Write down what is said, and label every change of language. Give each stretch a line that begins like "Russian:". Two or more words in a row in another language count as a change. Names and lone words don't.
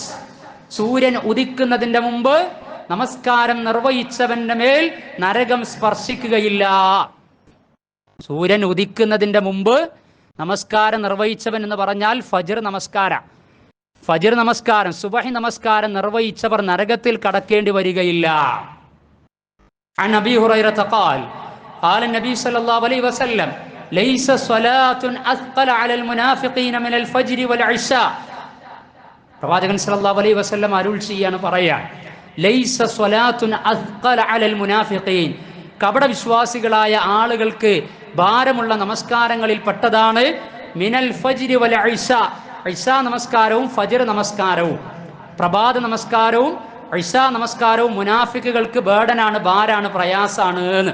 Malayalam: സൂര്യൻ ഉദിക്കുന്നതിന്റെ മുമ്പ് നമസ്കാരം നിർവഹിച്ചവന്റെ മേൽ നരകം സ്പർശിക്കുകയില്ല. സൂര്യൻ ഉദിക്കുന്നതിന്റെ മുമ്പ് നമസ്കാരം നിർവഹിച്ചവൻ എന്ന് പറഞ്ഞാൽ ഫജ്ർ നമസ്കാരം സുബഹി നമസ്കാരം നിർവഹിച്ചവർ നരകത്തിൽ കടക്കേണ്ടി വരികയില്ല.
Arabic: عن أبي هريرة قال قال النبي صلى الله عليه وسلم ليس صلاة أثقل على المنافقين من الفجر والعشاء.
Malayalam: പ്രവാചകൻ
Arabic: صلى الله عليه وسلم
Malayalam: അരുൾ ചെയ്യാണ് പറയാ,
Arabic: ليس صلاة أثقل على المنافقين.
Malayalam: കപട വിശ്വാസികളായ ആളുകൾക്ക് ഭാരമുള്ള നമസ്കാരങ്ങളിൽ പെട്ടതാണ്
Arabic: من الفجر والعشاء.
Malayalam: ഇശാ നമസ്കാരവും ഫജ്ർ നമസ്കാരവും, പ്രഭാത നമസ്കാരവും ഇശാ നമസ്കാരവും മുനാഫിക്കുകൾക്ക് ബേഡനാണ്, ഭാരാണ്, പ്രയാസാണ് എന്ന്.